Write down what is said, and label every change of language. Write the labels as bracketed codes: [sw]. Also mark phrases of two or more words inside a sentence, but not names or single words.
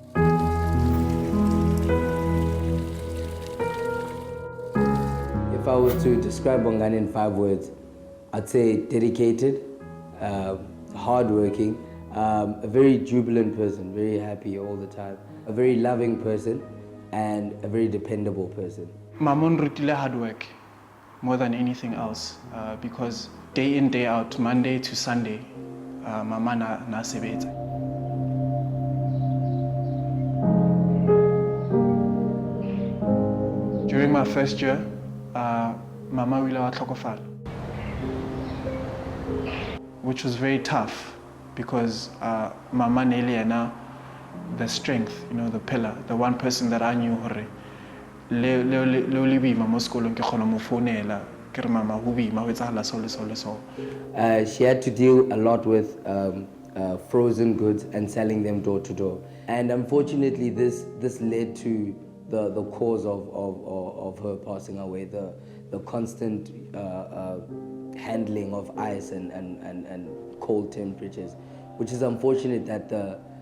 [en] If I was to describe Bongani in 5 words, I'd say dedicated, hardworking, a very jubilant person, very happy all the time, a very loving person, and a very dependable person. [st] Mamon rutile [en] hard work more than anything else, because day in, day out, Monday to Sunday, [st] mama na sebetsa. [en] During my first year, [st] mama wile wa tlhokofala, [en] which was very tough because [st] mama nele yena, [en] the strength, the pillar, the one person that I knew [st] hore le boima mo sekolong ke kgona mo founela ke re mama ho boima ho etsahala so le so le so. [en] She had to deal a lot with frozen goods and selling them door to door, and unfortunately this led to the cause of her passing away, the constant handling of ice and cold temperatures, which is unfortunate that the